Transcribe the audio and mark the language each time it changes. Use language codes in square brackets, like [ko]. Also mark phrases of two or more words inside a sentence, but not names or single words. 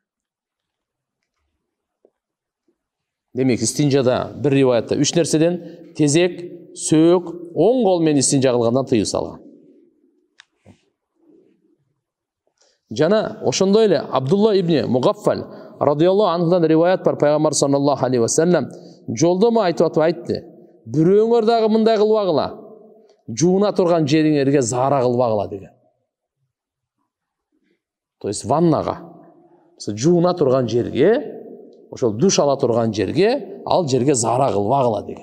[ky] Демек истинжада бир риваятта 3 нерседен тезек, сөөк, оң кол менен истинжа кылгандан тыюу салган. Жана ошондой эле Абдулла ибн Мугаффал [ar] رضي الله عنه [ky] риваят бар, Пайгамбар [ar] صلى الله عليه وسلم [ky] жолдомо айтып айтты: "Бирөөңөр дагы мындай кылбагыла, жууна турган жериңерге зара кылбагыла" деген. [ru] То есть [ky] ваннага, жууна турган жерге, ошол душ ала турган жерге, ал жерге зара кылбагыла деген.